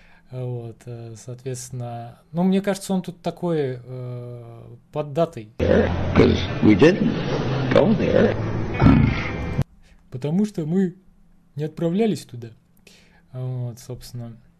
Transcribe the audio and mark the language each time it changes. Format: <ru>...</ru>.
<ru>Вот, соответственно, ну, мне кажется, он тут такой поддатый.</ru> <en>Because we didn't go there.</en> <ru>Потому что мы не отправлялись туда. Вот, собственно...</ru>